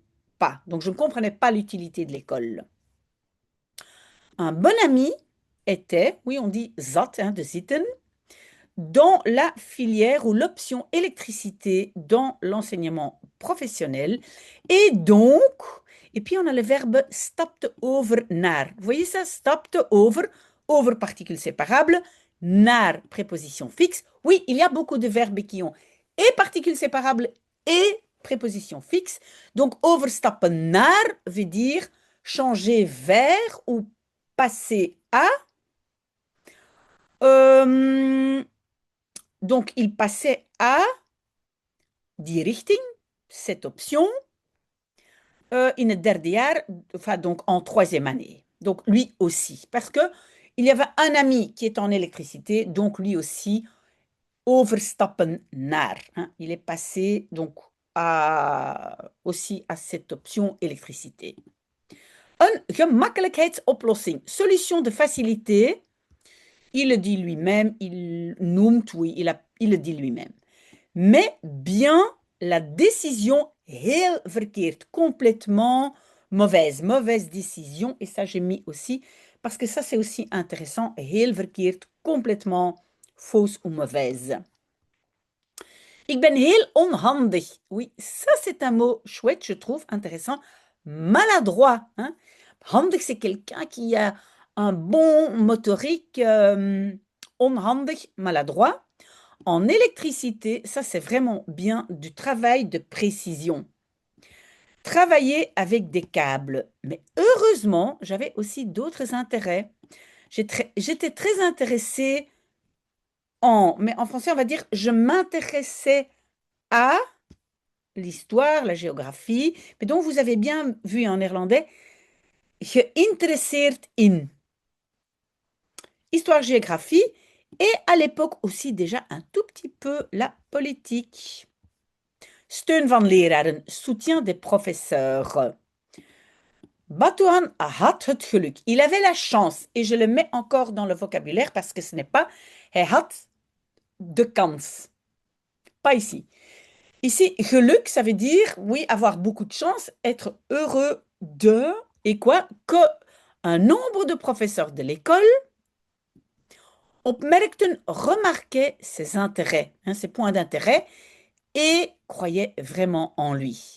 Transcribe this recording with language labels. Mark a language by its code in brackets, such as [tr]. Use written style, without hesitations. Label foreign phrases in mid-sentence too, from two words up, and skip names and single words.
[fr] Donc, je ne comprenais pas l'utilité de l'école. Un bon ami était, oui, on dit zat, hein, [nl] de zitten, [fr] dans la filière ou l'option électricité dans l'enseignement professionnel. Et donc, et puis on a le verbe [nl] stapte over naar. [fr] Vous voyez ça? [nl] Stapte over, [fr] over particule séparable, naar préposition fixe. Oui, il y a beaucoup de verbes qui ont et particule séparable et préposition fixe. Donc, [nl] overstappen naar [fr] veut dire changer vers ou passer à. Euh, donc, il passait à [nl] die richting, [fr] cette option, [nl] in het derde jaar, [fr] enfin, donc en troisième année. Donc, lui aussi. Parce que il y avait un ami qui est en électricité, donc lui aussi, [nl] overstappen naar. [fr] Hein, il est passé donc aussi à cette option électricité. [nl] Een gemakkelijkheidsoplossing, [fr] solution de facilité. Il le dit lui-même, il noemt, oui, il le dit lui-même. Mais bien la décision [nl] heel verkeerd, [fr] complètement mauvaise, mauvaise décision. Et ça, j'ai mis aussi, parce que ça, c'est aussi intéressant, [nl] heel verkeerd, [fr] complètement fausse ou mauvaise. [nl] Ik ben heel onhandig. [fr] Oui, ça, c'est un mot chouette, je trouve, intéressant. Maladroit. Hein? Handig, c'est quelqu'un qui a un bon motorique, onhandig, maladroit. En électricité, ça c'est vraiment bien du travail de précision. Travailler avec des câbles. Mais heureusement, j'avais aussi d'autres intérêts. J'étais très intéressée mais en français on va dire, je m'intéressais à l'histoire, la géographie. Mais donc vous avez bien vu en néerlandais, [nl] geïnteresseerd in. [fr] Histoire, géographie et à l'époque aussi déjà un tout petit peu la politique. [nl] Steun van leraren, [fr] soutien des professeurs. [nl] Batuhan had het geluk. [fr] Il avait la chance, et je le mets encore dans le vocabulaire parce que ce n'est pas [nl] hij had de kans. [fr] Pas ici. Ici, geluk, ça veut dire, oui, avoir beaucoup de chance, être heureux de, et quoi? Que un nombre de professeurs de l'école opmerkten, remarquaient ses intérêts, hein, ses points d'intérêt, et croyaient vraiment en lui.